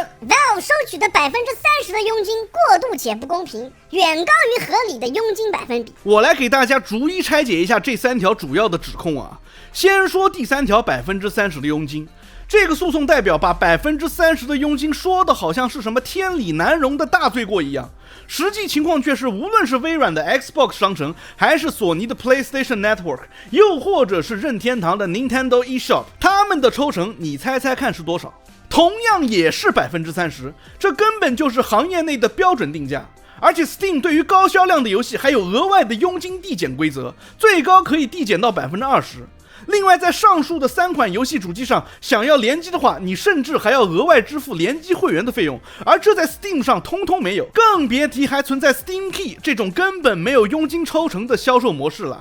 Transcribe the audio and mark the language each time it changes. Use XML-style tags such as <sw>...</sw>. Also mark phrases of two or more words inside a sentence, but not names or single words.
<zh>Valve 收取的30%的佣金過度且不公平，遠高於合理的佣金百分比。我來給大家逐一拆解一下這3條主要的指控啊。先說第3條30%的佣金。這個訴訟代表把30%的佣金說的好像是什麼天理難容的大罪過一樣，實際情況卻是無論是微軟的 Xbox 商城，還是索尼的 PlayStation Network， 又或者是任天堂的 Nintendo eShop， 他們的抽成你猜猜看是多少？同樣也是30%，這根本就是行業內的標準定價。而且 Steam 對於高銷量的遊戲還有額外的佣金遞減規則，最高可以遞減到20%。另外，在上述的3款遊戲主機上，想要聯機的話，你甚至還要額外支付聯機會員的費用，而這在 Steam 上通通沒有，更別提還存在 Steam Key 這種根本沒有佣金抽成的銷售模式了。</zh>